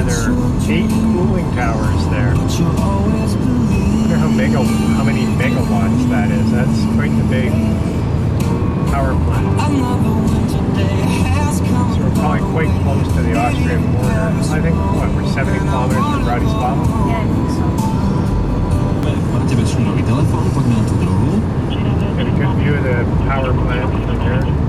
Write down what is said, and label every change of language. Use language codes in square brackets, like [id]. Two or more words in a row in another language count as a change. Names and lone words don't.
[en] There are 8 cooling towers there. I wonder how many megawatts that is. That's quite the big power plant. probably quite close to the Austrian border. I think, what, we're 70 kilometers from Bratislava? Yeah, I think so. [sk] Máte väčšiu nový telefón, poďme na tú druhú. [en] Get a good view of the power plant from here.